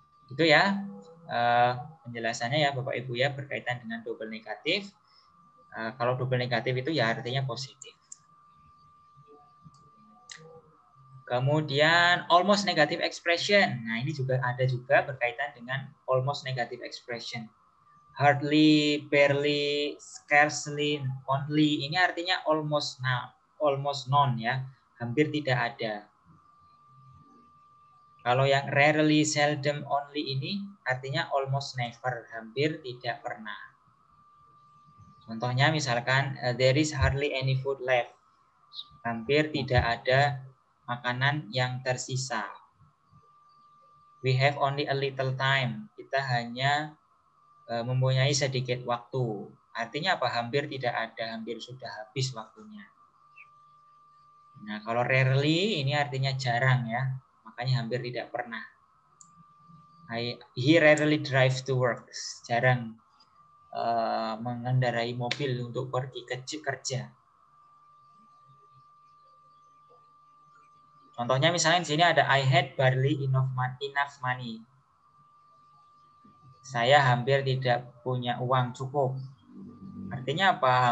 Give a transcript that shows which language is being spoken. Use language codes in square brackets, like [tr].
[id] Itu ya penjelasannya ya Bapak Ibu ya berkaitan dengan double negatif. Kalau double negatif itu ya artinya positif. Kemudian almost negative expression. Nah, ini juga ada berkaitan dengan almost negative expression. [en] Hardly, barely, scarcely, only. [id] Ini artinya [en] almost none [id] ya. Hampir tidak ada. Kalau yang rarely, seldom, only ini artinya [en] almost never, [id] hampir tidak pernah. Contohnya misalkan [en] there is hardly any food left. [id] Hampir tidak ada makanan yang tersisa. [en] We have only a little time. [id] Kita hanya mempunyai sedikit waktu. Artinya apa? Hampir tidak ada, hampir sudah habis waktunya. Nah, kalau rarely ini artinya jarang ya. Makanya hampir tidak pernah. [en] He rarely drives to work. [id] Jarang mengendarai mobil untuk pergi kerja. Contohnya misalnya di sini ada [en] I had barely enough money. [id] Saya hampir tidak punya uang cukup. Artinya apa?